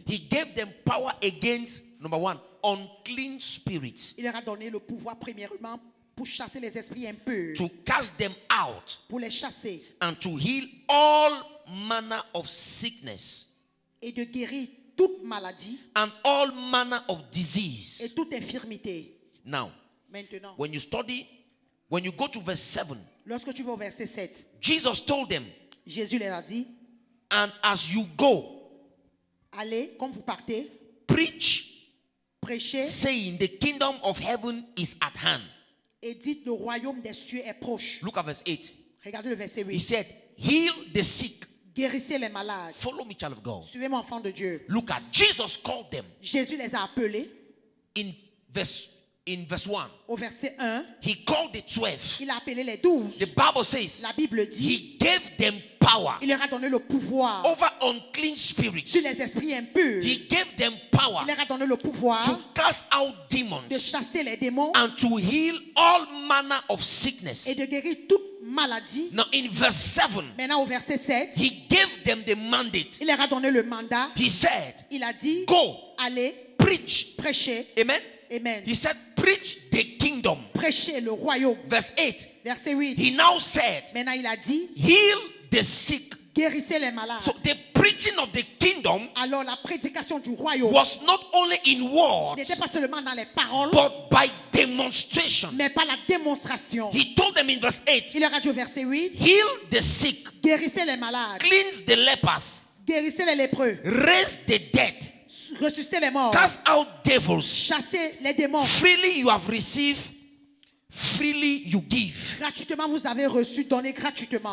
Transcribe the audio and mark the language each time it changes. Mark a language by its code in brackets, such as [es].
[en] He gave them power against, number one, unclean spirits, [fr] Il leur a donné le pouvoir premièrement pour chasser les esprits impurs, [en] to cast them out, [fr] pour les chasser [en] and to heal all manner of sickness [fr] et de guérir toute maladie [en] and all manner of [fr] et [en] disease. [fr] toute infirmité. [en] Now, [fr] Maintenant, [en] when you go to verse 7, [fr] lorsque tu vas au verset 7, [en] Jesus told them, [fr] Jésus leur a dit, [en] and as you go, [fr] allez, comme vous partez, [en] preach [fr] Prêchez [en] saying, the kingdom of heaven is at hand. [fr] et dites le royaume des cieux est proche. [en] Look at verse 8. [fr] Regardez le verset [en] He [fr] 8. [en] said, heal the sick. [fr] Guérissez les malades. [en] Follow me, child of God. [fr] Suivez-moi, enfant de Dieu. [en] Look at Jesus called them [fr] Jésus les a appelés [en] in verse 1. [fr] au verset 1. [en] He called the 12. [fr] Il a appelé les 12. [en] The Bible says [fr] La Bible dit, [en] he gave them power [fr] il leur a donné le pouvoir [en] over unclean spirits. [fr] sur les esprits impurs. [en] He gave them power [fr] Il leur a donné le pouvoir [en] to cast out [fr] de [en] demons [fr] chasser les démons [en] and to heal all manner of sickness. [fr] et de guérir toute maladie. [en] Now in verse 7, [fr] Maintenant au verset 7, [en] he gave them the mandate. [fr] il leur a donné le mandat. [en] He said, [fr] Il a dit, [en] go, [fr] allez, [en] preach. [fr] prêchez. [en] Amen. [fr] Amen. [en] He said, preach the kingdom. [fr] Prêchez le royaume. [en] Verse 8, [fr] Verset 8. [en] he now said, [fr] Maintenant il a dit, [en] heal the sick. [fr] guérissez les malades. [en] So the preaching of the kingdom [fr] Alors la prédication du royaume [en] was not only in words, [fr] n'était pas seulement dans les paroles, [en] but by demonstration. [fr] mais par la démonstration. [en] He told them in verse 8, [fr] Il leur a dit au verset 8, [en] heal the sick, [fr] guérissez les malades, [en] cleanse the lepers, [fr] guérissez les lépreux, [en] raise the dead, [fr] ressuscitez les morts, [en] cast out devils. [fr] chassez les démons. [en] Freely you have received, freely you give. [fr] Gratuitement vous avez reçu, donné gratuitement.